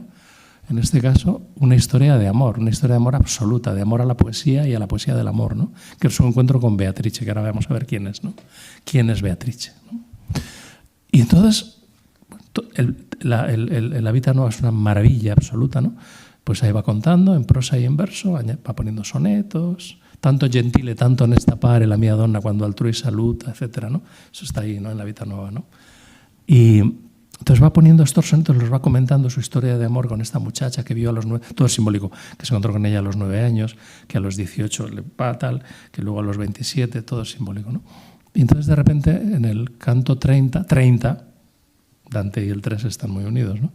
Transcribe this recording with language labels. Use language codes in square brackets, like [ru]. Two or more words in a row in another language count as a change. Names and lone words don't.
[es] En este caso, una historia de amor absoluta, de amor a la poesía y a la poesía del amor, ¿no? Que es su encuentro con Beatrice, que ahora vamos a ver quién es, ¿no? ¿Quién es Beatrice?, ¿no? Y entonces, la Vita Nuova es una maravilla absoluta, ¿no? Pues ahí va contando en prosa y en verso, va poniendo sonetos, [it] tanto gentile, tanto honesta pare la mia donna quando altrui saluta, [es] etcétera, ¿no? Eso está ahí, ¿no?, en la Vita Nuova, ¿no? Y entonces va poniendo estos sonetos, los va comentando su historia de amor con esta muchacha que vio a los 9, todo es simbólico, que se encontró con ella a los 9 años, que a los 18 le va tal, que luego a los 27, todo es simbólico, ¿no? Y entonces de repente en el canto 30, Dante y el 3 están muy unidos, ¿no?